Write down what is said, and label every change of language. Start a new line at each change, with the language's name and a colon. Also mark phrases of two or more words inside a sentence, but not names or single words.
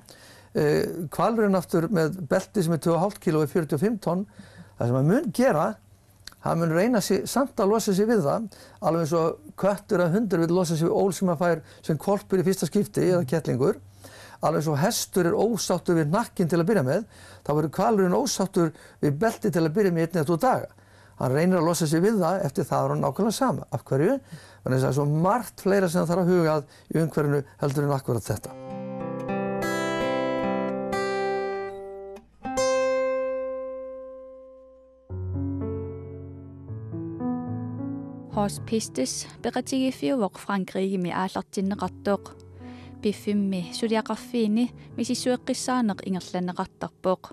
Icelandic: Hvalurinn aftur með belti sem 2,5 kíló 45 tonn, það sem hann mun gera, hann mun reyna samt að losa sig við það, alveg eins og köttur að hundur vil losa sig við ól sem hann fær sem hvolpur í fyrsta skipti eða kettlingur. Alveg eins og hestur ósáttur við nakkinn til að byrja með, þá verður hvalurinn ósáttur við belti til að byrja með 1 eða 2 daga. Hann reynir að losa sig við það, eftir það er hann nákvæmlega sama. Af hverju? Þannig að það er svo margt fleira sem það þarf að huga að í umhverfinu heldur en akkurat þetta.
Kalaallisut: Hospices beqatigiffiuvoq Frankrigimi aallartinneqartoq. Piffimmi suliaqarfiini misissueqqissaaneq ingerlanneqartarpoq.